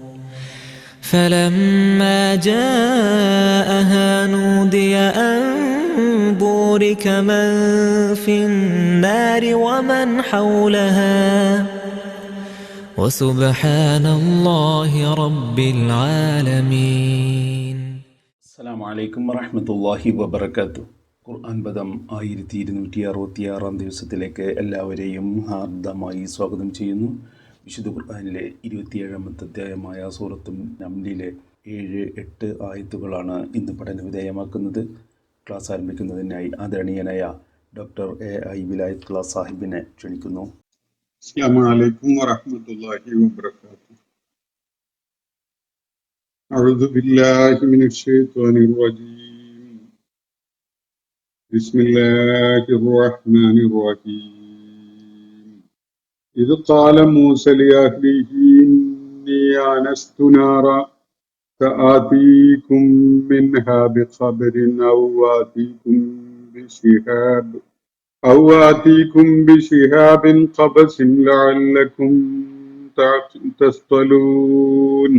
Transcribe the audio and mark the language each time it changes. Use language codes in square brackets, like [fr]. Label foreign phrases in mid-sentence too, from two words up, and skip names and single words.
[ar] فلما جاءها نودي أن بورك من في النار ومن حولها وسبحان الله رب العالمين. السلام عليكم ورحمة الله وبركاته. [ml] ഖുർആൻ പദം 1266 ദിവസത്തിലേക്ക് എല്ലാവരെയും ഹാർദമായി സ്വാഗതം ചെയ്യുന്നു. വിശുദ്ധ ഖുർആനിലെ 27-ാമത്തെ അധ്യായമായ സൂറത്തുൽ നംലിലെ 7-8 ആയത്തുകളാണ് ഇന്ന് പഠനവിധേയമാക്കുന്നത്. ക്ലാസ് ആരംഭിക്കുന്നതിനായി ആദരണീയനായ ഡോക്ടർ എ.ഐ. വിലായത്തുള്ള സാഹിബിനെ ക്ഷണിക്കുന്നു. [ar] السلام عليكم ورحمة الله وبركاته. أعوذ بالله من الشيطان الرجيم. بسم الله الرحمن الرحيم. إذ قال موسى لأهله إني آنست نارا سآتيكم منها بخبر أو آتيكم بشهاب قبس لعلكم تصطلون.